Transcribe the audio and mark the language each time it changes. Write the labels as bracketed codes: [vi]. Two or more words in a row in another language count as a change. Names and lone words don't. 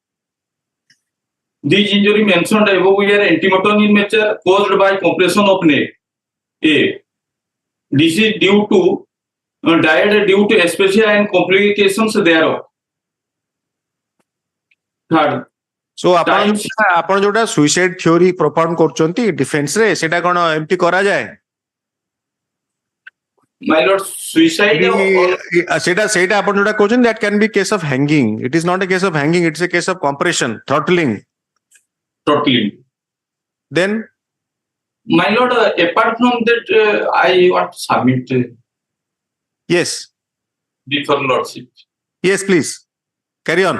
[en] These injury mentioned above were antemotor in nature caused by compression of neck. A. This is due to died due to special and complications thereof. Third, [or] So ଆପଣ ଯୋଉଟା [en] suicide theory propose [or] କରୁଛନ୍ତି ଡିଫେନ୍ସ ରେ ସେଟା କଣ ଏମିତି କରାଯାଏ? [en] my lord, suicide [or] ସେଇଟା ଆପଣ ଯୋଉଟା କହୁଛନ୍ତି [en] that can be case of hanging. It is not a case of hanging, it's a case of compression, throttling. Then my lord, apart from that, I want to submit yes, before lordship. yes, please carry on.